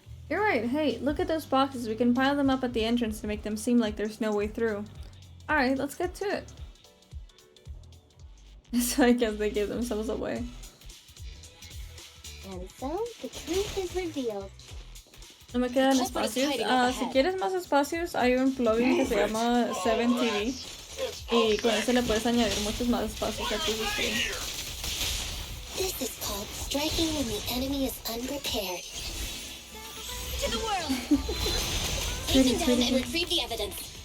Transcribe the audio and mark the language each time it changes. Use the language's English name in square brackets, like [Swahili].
[English] You're right, hey, look at those boxes. We can pile them up at the entrance to make them seem like there's no way through. Alright, let's get to it. So I guess they gave themselves away. And so, the truth is revealed. [Spanish] No me quedan espacios. Si quieres más espacios, hay un plugin que se llama 7TV. Y con eso le puedes añadir muchos más espacios a tu stream. [English] This is called striking when the enemy is unprepared. To the world! Take them down and retrieve the evidence.